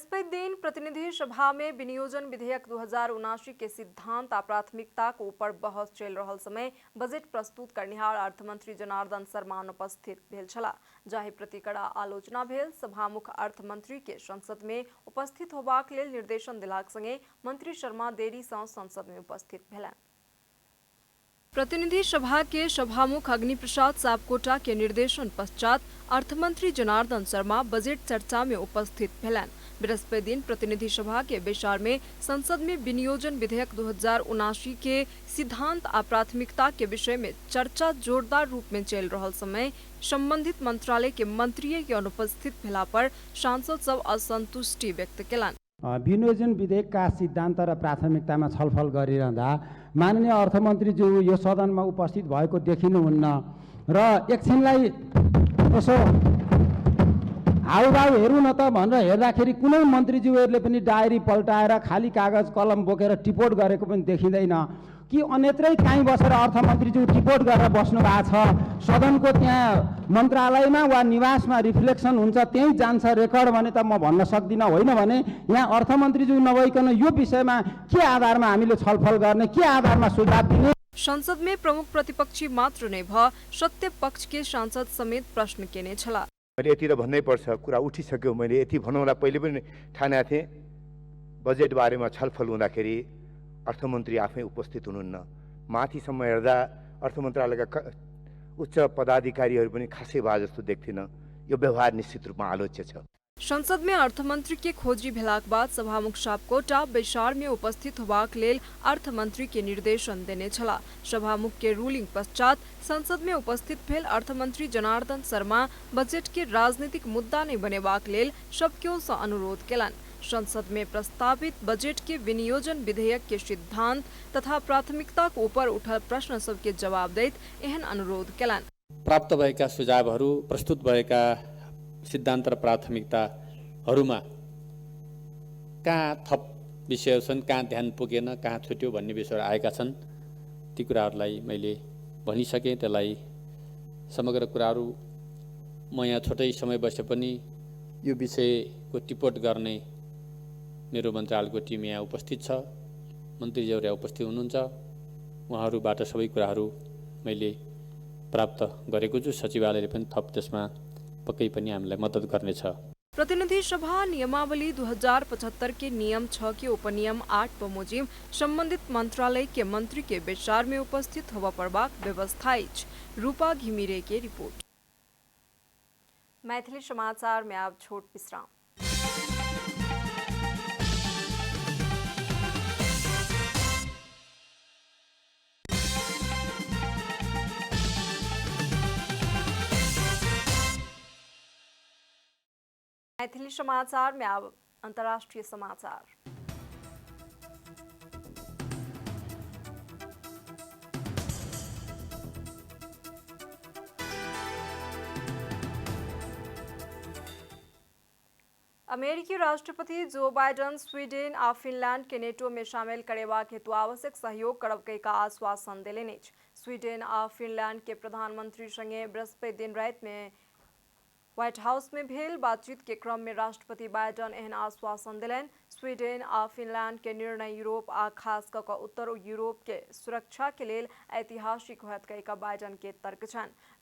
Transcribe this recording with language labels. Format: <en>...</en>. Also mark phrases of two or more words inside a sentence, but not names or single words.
<mai>दिन प्रतिनिधि सभा में विनियोजन विधेयक 2079 के सिद्धांत आ प्राथमिकता को ऊपर बहस चल रहल समय बजट प्रस्तुत करनिहार अर्थमंत्री जनार्दन शर्मा अनुपस्थित भेल छला, जाहि प्रति कड़ा आलोचना भेल। सभामुख अर्थमंत्री के संसद में उपस्थित होबाक लेल निर्देशन देलाक संगे मंत्री शर्मा देरी सँ संसद में उपस्थित भेलनि। प्रतिनिधि सभा के सभामुख अग्निप्रसाद सापकोटा के निर्देशन पश्चात अर्थमंत्री जनार्दन शर्मा बजट चर्चा में उपस्थित भेलनि। बृहस्पति दिन प्रतिनिधि सभा के विचार में संसद में विनियोजन विधेयक 2079 के सिद्धांत आ प्राथमिकता के विषय में चर्चा जोरदार रूप में चल रहल समय संबंधित मंत्रालय के मंत्री के अनुपस्थित भेला पर सांसद सब असंतुष्टि व्यक्त केलनि।</mai> <ne>विनियोजन विधेयकका सिद्धान्त र प्राथमिकतामा छलफल गरिरहँदा माननीय अर्थमन्त्रीज्यू यो सदनमा उपस्थित भएको देखिनुहुन्न र एकछिनलाई यसो हाउभाउ हेर्नु न त भनेर हेर्दाखेरि कुनै मन्त्रीज्यूहरूले पनि डायरी पल्टाएर खाली कागज कलम बोकेर टिपोट गरेको पनि देखिँदैन कि अन्यत्रै काहीँ बसेर अर्थमन्त्रीज्यू टिपोट गरेर बस्नु भएको छ। सदनको त्यहाँ मन्त्रालयमा वा निवासमा रिफ्लेक्सन हुन्छ, त्यहीँ जान्छ रेकर्ड भने त म भन्न सक्दिनँ। होइन भने यहाँ अर्थमन्त्रीज्यू नभइकन यो विषयमा के आधारमा हामीले छलफल गर्ने, के आधारमा सुझाव दिने।</ne> <mai>संसद में प्रमुख प्रतिपक्षी मात्र नै भ सत्य पक्ष के सांसद समेत प्रश्न केने छला।</mai> <ne>मैले यति त भन्नै पर्छ, कुरा उठिसक्यो। मैले यति भनौँला पहिले पनि ठानेको थिएँ, बजेट बारेमा छलफल हुँदाखेरि अर्थमन्त्री आफै उपस्थित हुनुहुन्न। माथिसम्म हेर्दा अर्थ मन्त्रालयका उच्च पदाधिकारीहरू पनि खासै भए जस्तो देख्थिनँ। यो व्यवहार निश्चित रूपमा आलोच्य छ।</ne> <mai>संसद में अर्थमंत्री के खोजी भेलाक बाद सभामुख सापकोटा विचार में उपस्थित होबाक लेल अर्थमंत्री के निर्देशन देने छला। सभामुख के रूलिंग पश्चात संसद में उपस्थित भेल अर्थमंत्री जनार्दन शर्मा बजट के राजनीतिक मुद्दा नहीं बनेबाक लेल सबक्यों सँ अनुरोध केलनि। संसद में प्रस्तावित बजट के विनियोजन विधेयक के सिद्धांत तथा प्राथमिकता को ऊपर उठल प्रश्न सबके जवाब दैत एहन अनुरोध केलनि।</mai> <ne>प्राप्त भएका सुझावहरू, प्रस्तुत भएका सिद्धान्त र प्राथमिकताहरूमा कहाँ थप विषयहरू छन्, कहाँ ध्यान पुगेन, कहाँ छुट्यो भन्ने विषयहरू आएका छन्। ती कुराहरूलाई मैले भनिसकेँ। त्यसलाई समग्र कुराहरू म यहाँ छोटै समय बसे पनि यो विषयको टिपोट गर्ने मेरो मन्त्रालयको टिम यहाँ उपस्थित छ, मन्त्रीज्यूहरू यहाँ उपस्थित हुनुहुन्छ। उहाँहरूबाट सबै कुराहरू मैले प्राप्त गरेको छु। सचिवालयले पनि थप त्यसमा पक्कै पनि हामीलाई मद्दत गर्नेछ।</ne> <mai>प्रतिनिधि सभा नियमावली 2075 के नियम 6 के उपनियम 8 बमोजिम संबंधित मंत्रालय के मंत्री के विचार में उपस्थित होवा पड़बाक व्यवस्था अछि। रूपा घिमिरे के रिपोर्ट। मैथिली समाचार में अब छोट विश्राम। मैथिली समाचार में अब अंतर्राष्ट्रीय समाचार। अमेरिकी राष्ट्रपति जो बाइडेन स्वीडेन आ फिनलैंड के नेटो में शामिल करेबाक हेतु आवश्यक सहयोग करब का आश्वासन देलनि अछि। स्वीडेन आ फिनलैंड के प्रधानमंत्री संगे बृहस्पति दिन रात में व्हाइट हाउस में भेल बातचीत के क्रम में राष्ट्रपति बाइडेन एहन आश्वासन दिलनि। स्वीडेन आ फिनलैंड के निर्णय यूरोप आ खास क उत्तर यूरोप के सुरक्षा के लेल ऐतिहासिक होयत कहिका बाइडेन के तर्क छनि।</mai>